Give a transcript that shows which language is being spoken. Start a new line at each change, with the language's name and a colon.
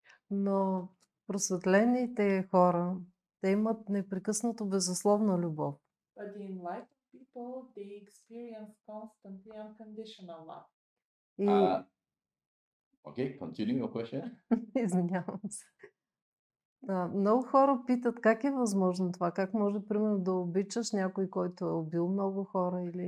Bulgarian: Но просветлените хора, те имат непрекъснато безусловна любов.
English: But the enlightened people, they experience constantly unconditional love.
Bulgarian: И,
English: Okay, continue your question.
Bulgarian: извинявам се. Много хора питат как е възможно това, как може, примерно, да обичаш някой, който е убил много хора или